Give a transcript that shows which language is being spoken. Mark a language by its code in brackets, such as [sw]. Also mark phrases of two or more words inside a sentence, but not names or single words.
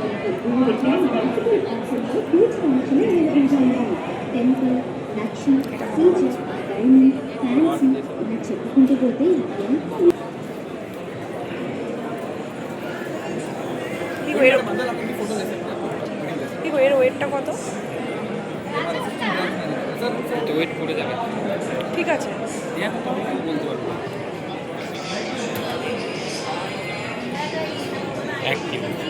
[te] టెంపుల్ లక్ష్మి టీచర్ [en] diamond fancy [te] ఇలా చెప్పుకుంటూ పోతే ఎంతో [bn] এর ওয়েটটা কত? তো ওয়েট করে যাবে। ঠিক আছে, বলতে পারবো 1 কিলো।